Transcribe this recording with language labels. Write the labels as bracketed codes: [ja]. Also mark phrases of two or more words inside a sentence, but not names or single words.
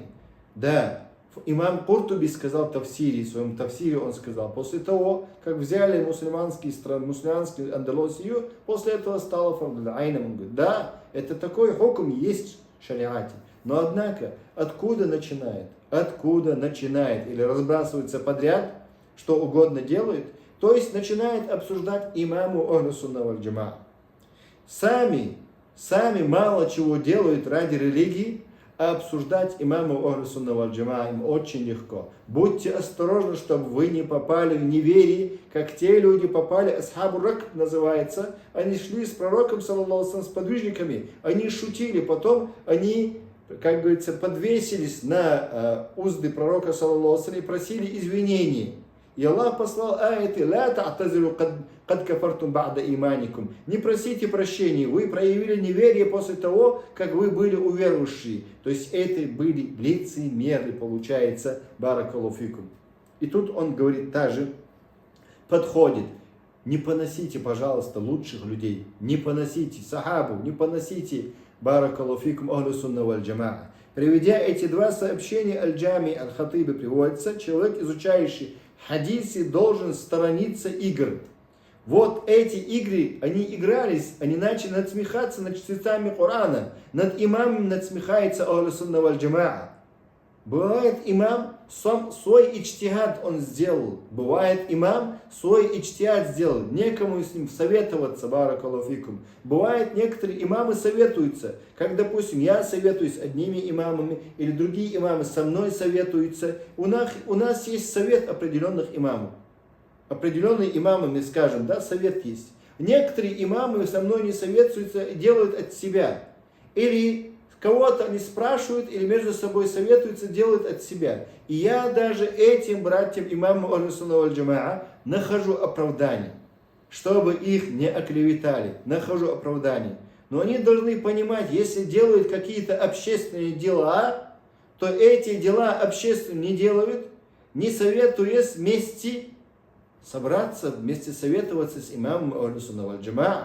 [ru] Да, имам Куртуби сказал в своем тафсире, он сказал, после того, как взяли мусульманские Андалусию, после этого стало [ar] فرض العين. [ru] Он говорит, да, это такой хукм есть в шариате. Но однако, откуда начинает, или разбрасывается подряд, что угодно делает, то есть начинает обсуждать имаму Ахлю-Сунна валь-Джамаа. Сами мало чего делают ради религии, а обсуждать имаму Ахлю-Сунна валь-Джамаа им очень легко. Будьте осторожны, чтобы вы не попали в неверие, как те люди попали, асхабу ракб называется, они шли с пророком, [ar] صلى الله عليه وسلم, [ru] с подвижниками, они шутили, потом они, как говорится, подвесились на узды пророка, [ar] صلى الله عليه وسلم, [ru] и просили извинений. И Аллах послал аяты, [ar] «لا تعتذروا قد كفرتم بعد إيمانكم». [ru] Не просите прощения, вы проявили неверие после того, как вы были уверовавшие. То есть это были лицемеры, получается, [ar] بارك الله فيكم. [ru] И тут он говорит также, подходит, не поносите, пожалуйста, лучших людей, не поносите сахабу, не поносите, [ar] بارك الله فيكم، أهل السنة والجماعة. [ru] Приведя эти два сообщения Аль-Джами Аль-Хатиби приводится, человек, изучающий хадисы, должен сторониться игр. Вот эти игры, они игрались, они начали надсмехаться над чтецами Корана, над имамом надсмехается Ахлю-Сунна валь-Джамаа. Бывает имам свой ичтихад он сделал, бывает имам свой ичтихад сделал, некому с ним советоваться, [ar] بارك الله فيكم. [ru] Бывает некоторые имамы советуются, как допустим я советуюсь с одними имамами, или другие имамы со мной советуются. У нас есть совет определенных имамов. Определенные имамы, мы скажем, да, совет есть. Некоторые имамы со мной не советуются и делают от себя. Или кого-то они спрашивают или между собой советуются, делают от себя. И я даже этим братьям, имаму Ахлю-Сунна валь-Джамаа, нахожу оправдание, чтобы их не оклеветали. Нахожу оправдание. Но они должны понимать, если делают какие-то общественные дела, то эти дела общественные не делают, не советуясь вместе собраться, вместе советоваться с имамом Ахлю-Сунна валь-Джамаа.